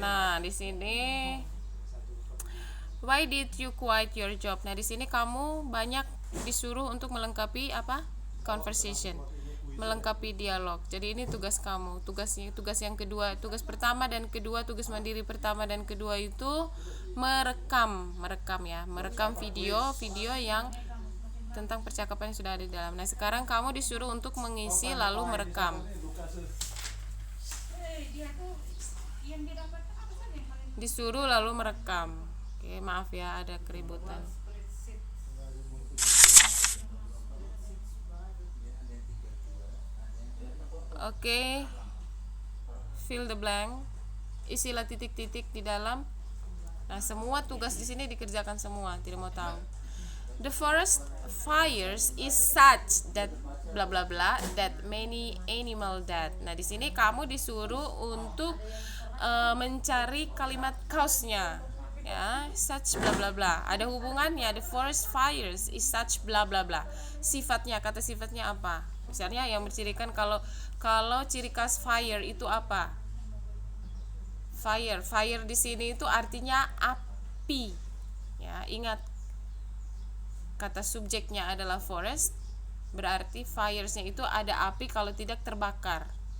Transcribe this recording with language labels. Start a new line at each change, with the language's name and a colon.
Indonesian: Nah, di sini
English: why did you quit your job?
Indonesian: Nah, di sini kamu banyak disuruh untuk melengkapi apa? Conversation. Melengkapi dialog. Jadi ini tugas kamu. Tugas yang kedua, tugas pertama dan kedua, tugas mandiri pertama dan kedua itu merekam ya, merekam video yang tentang percakapan yang sudah ada di dalam. Nah, sekarang kamu disuruh untuk mengisi lalu merekam. Disuruh lalu merekam. Oke, maaf ya ada keributan. Oke,
English: fill the blank.
Indonesian: Isilah titik-titik di dalam. Nah, semua tugas di sini dikerjakan semua, tidak mau tahu.
English: The forest fires is such that bla bla bla that many animal dead.
Indonesian: Nah, di sini kamu disuruh untuk mencari kalimat cause-nya. Ya, such bla bla bla. Ada hubungannya.
English: The forest fires is such bla bla bla.
Indonesian: Sifatnya, kata sifatnya apa? Misalnya yang mencirikan kalau ciri khas fire itu apa? Fire di sini itu artinya api. Ya, ingat kata subjeknya adalah forest, berarti fires-nya itu ada api kalau tidak terbakar.